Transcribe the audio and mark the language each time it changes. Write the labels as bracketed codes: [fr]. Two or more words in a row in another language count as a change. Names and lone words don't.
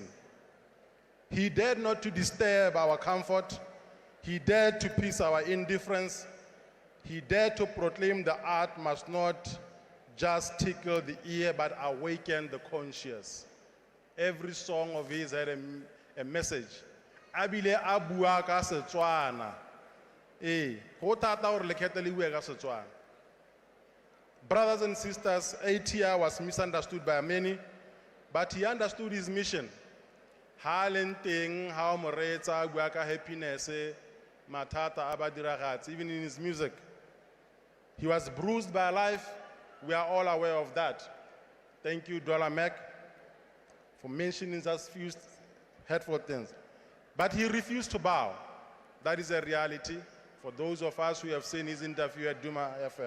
[en] He dared not to disturb our comfort, he dared to peace our indifference, he dared to proclaim the art must not just tickle the ear but awaken the conscious. Every song of his had a message. [tn] Abile abua ka Setswana. Go thata gore lekgetho le bue ka Setswana. [en] Brothers and sisters, ATI was misunderstood by many, but he understood his mission. [tn] Ha le teng ha o mo reetsa bua ka happiness, mathata a badiragatsi, [en] even in his music. He was bruised by life. We are all aware of that. Thank you, Mac, for mentioning just few hurtful things. But he refused to bow. That is a reality for those of us who have seen his interview at Duma FM.